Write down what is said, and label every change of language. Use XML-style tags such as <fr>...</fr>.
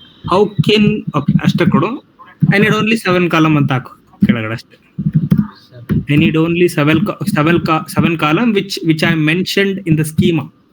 <en>How can, okay,</en> <kn>ಅಷ್ಟೇ ಕೊಡು.</kn> <en>I need only 7 column</en> <kn>ಅಂತ ಹಾಕು ಕೆಳಗಡೆ ಅಷ್ಟೇ.</kn> <en>I need only 7 column which I mentioned in the schema.</en>